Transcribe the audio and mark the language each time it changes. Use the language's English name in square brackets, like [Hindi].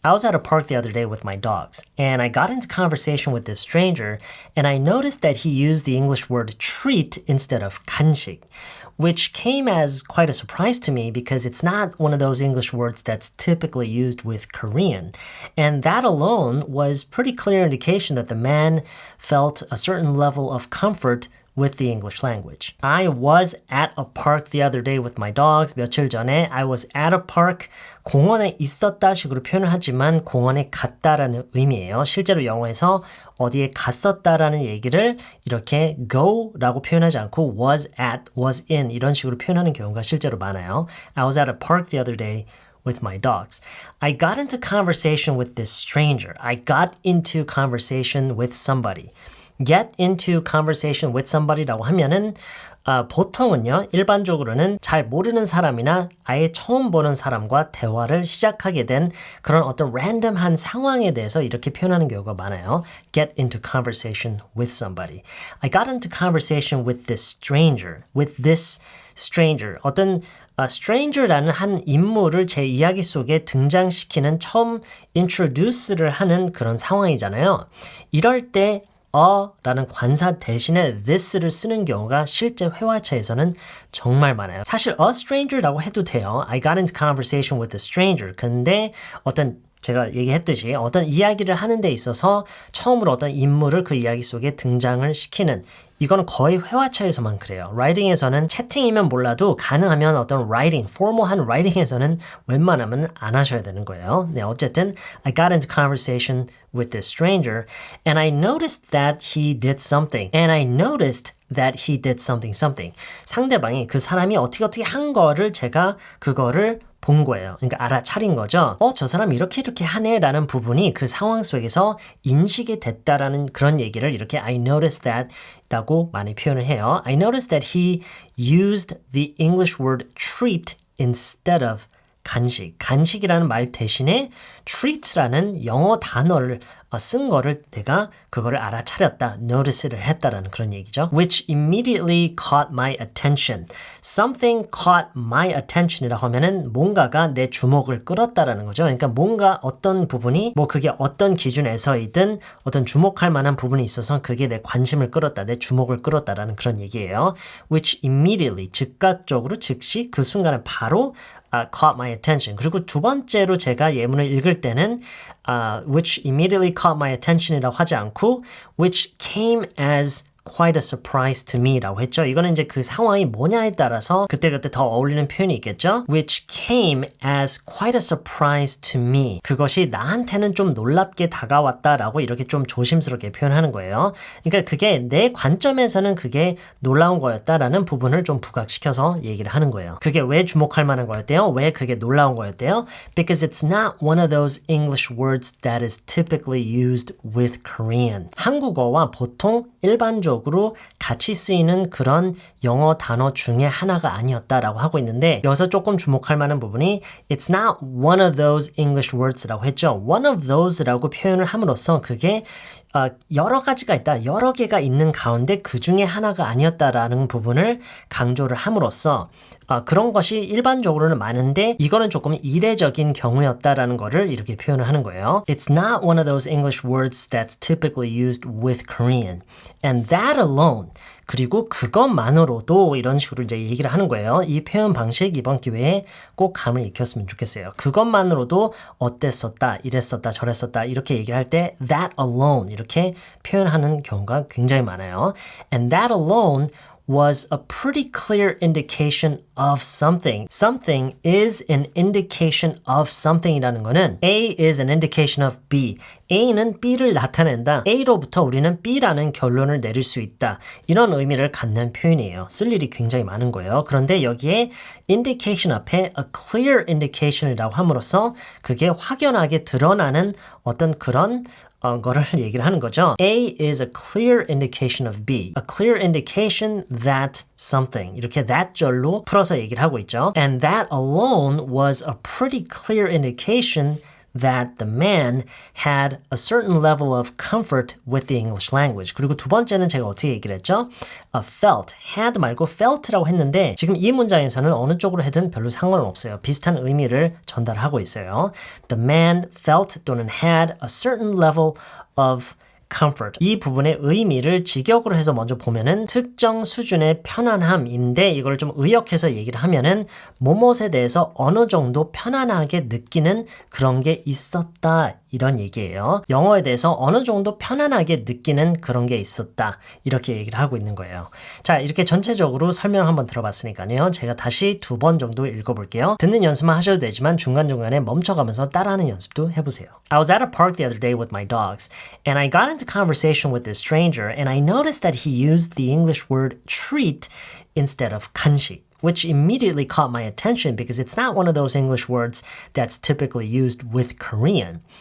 [English] I was at a park the other day with my dogs, and I got into conversation with this stranger, and I noticed that he used the English word treat instead of 간식, which came as quite a surprise to me because it's not one of those English words that's typically used with Korean. And that alone was pretty clear indication that the man felt a certain level of comfort with the English language. I was at a park the other day with my dogs. [Korean] 며칠 전에 [English] I was at a park. [Korean] 공원에 있었다 식으로 표현을 하지만 공원에 갔다라는 의미예요. 실제로 영어에서 어디에 갔었다라는 얘기를 이렇게 go라고 표현하지 않고 was at, was in 이런 식으로 표현하는 경우가 실제로 많아요. [English] I was at a park the other day with my dogs. I got into conversation with this stranger. I got into conversation with somebody. Get into conversation with somebody [Korean] 라고 하면은 보통은요, 일반적으로는 잘 모르는 사람이나 아예 처음 보는 사람과 대화를 시작하게 된 그런 어떤 랜덤한 상황에 대해서 이렇게 표현하는 경우가 많아요. [English] Get into conversation with somebody. I got into conversation with this stranger. With this stranger. [Korean] 어떤 stranger라는 한 인물을 제 이야기 속에 등장시키는 처음 introduce를 하는 그런 상황이잖아요. 이럴 때 라는 관사 대신에 this를 쓰는 경우가 실제 회화처에서는 정말 많아요. 사실 [English] a stranger [Korean] 라고 해도 돼요. [English] I got into conversation with a stranger. [Korean] 근데 제가 얘기했듯이 어떤 이야기를 하는 데 있어서 처음으로 어떤 인물을 그 이야기 속에 등장을 시키는 이거는 거의 회화처에서만 그래요. 라이팅에서는 채팅이면 몰라도 가능하면 어떤 라이팅, 포멀한 라이팅에서는 웬만하면 안 하셔야 되는 거예요. 네, 어쨌든 [English] I got into conversation with this stranger and I noticed that he did something. And I noticed that he did something. [Korean] 상대방이 그 사람이 어떻게 한 거를 제가 그거를 본 거예요. 그러니까 알아차린 거죠. 저 사람 이렇게 하네 라는 부분이 그 상황 속에서 인식이 됐다라는 그런 얘기를 이렇게 [English] I noticed that [Korean] 라고 많이 표현을 해요. [English] I noticed that he used the English word treat instead of 간식. [Korean] 간식이라는 말 대신에 treat라는 영어 단어를 쓴 거를 내가 그거를 알아차렸다, notice를 했다라는 그런 얘기죠. [English] Which immediately caught my attention. Something caught my attention [Korean] 이라고 하면은 뭔가가 내 주목을 끌었다라는 거죠. 그러니까 뭔가 어떤 부분이 그게 어떤 기준에서이든 어떤 주목할 만한 부분이 있어서 그게 내 관심을 끌었다, 내 주목을 끌었다라는 그런 얘기예요. [English] Which immediately, [Korean] 즉각적으로, 즉시 그 순간에 바로 [English] caught my attention. [Korean] 그리고 두 번째로 제가 예문을 읽을 때는 [English] which immediately caught my attention [Korean] 이라고 하지 않고 [English] which came as quite a surprise to me [Korean] 라고 했죠. 이거는 이제 그 상황이 뭐냐에 따라서 그때그때 더 어울리는 표현이 있겠죠. [English] Which came as quite a surprise to me. [Korean] 그것이 나한테는 좀 놀랍게 다가왔다라고 이렇게 좀 조심스럽게 표현하는 거예요. 그러니까 그게 내 관점에서는 그게 놀라운 거였다라는 부분을 좀 부각시켜서 얘기를 하는 거예요. 그게 왜 주목할 만한 거였대요? 왜 그게 놀라운 거였대요? [English] Because it's not one of those English words that is typically used with Korean. [Korean] 한국어와 보통 일반적으로 같이 쓰이는 그런 영어 단어 중에 하나가 아니었다라고 하고 있는데 여기서 조금 주목할 만한 부분이 [English] It's not one of those English words [Korean] 라고 했죠. [English] One of those [Korean] 라고 표현을 함으로써 그게 여러 가지가 있다, 여러 개가 있는 가운데 그 중에 하나가 아니었다라는 부분을 강조를 함으로써 그런 것이 일반적으로는 많은데 이거는 조금 이례적인 경우였다라는 거를 이렇게 표현을 하는 거예요. [English] It's not one of those English words that's typically used with Korean. And that alone, [Korean] 그리고 그것만으로도 이런 식으로 이제 얘기를 하는 거예요. 이 표현 방식 이번 기회에 꼭 감을 익혔으면 좋겠어요. 그것만으로도 어땠었다, 이랬었다, 저랬었다 이렇게 얘기를 할 때 [English] that alone [Korean] 이렇게 표현하는 경우가 굉장히 많아요. [English] And that alone was a pretty clear indication of something. Something is an indication of something [Korean] 이라는 거는 [English] A is an indication of B. [Korean] A는 B를 나타낸다. A로부터 우리는 B라는 결론을 내릴 수 있다. 이런 의미를 갖는 표현이에요. 쓸 일이 굉장히 많은 거예요. 그런데 여기에 indication 앞에 [English] a clear indication [Korean] 이라고 함으로써 그게 확연하게 드러나는 어떤 그런 거를 얘기를 하는 거죠. [English] A is a clear indication of B. A clear indication that something. [Korean] 이렇게 that절로 풀어서 얘기를 하고 있죠. [English] And that alone was a pretty clear indication that the man had a certain level of comfort with the English language. [Korean] 그리고 두 번째는 제가 어떻게 얘기를 했죠? felt, had 말고 felt라고 했는데 지금 이 문장에서는 어느 쪽으로 해든 별로 상관은 없어요. 비슷한 의미를 전달하고 있어요. [English] The man felt [Korean] 또는 [English] had a certain level of comfort. [Korean] 이 부분의 의미를 직역으로 해서 먼저 보면은 특정 수준의 편안함인데 이걸 좀 의역해서 얘기를 하면은 뭐뭇에 대해서 어느 정도 편안하게 느끼는 그런 게 있었다. 이런 얘기예요. 영어에 대해서 어느 정도 편안하게 느끼는 그런 게 있었다. 이렇게 얘기를 하고 있는 거예요. 자, 이렇게 전체적으로 설명 한번 들어봤으니까요. 제가 다시 2번 정도 읽어볼게요. 듣는 연습만 하셔도 되지만 중간중간에 멈춰가면서 따라하는 연습도 해보세요. [English] I was at a park the other day with my dogs, and I got into conversation with this stranger, and I noticed that he used the English word treat instead of 간식. Which immediately caught my attention because it's not one of those English words that's typically used with Korean.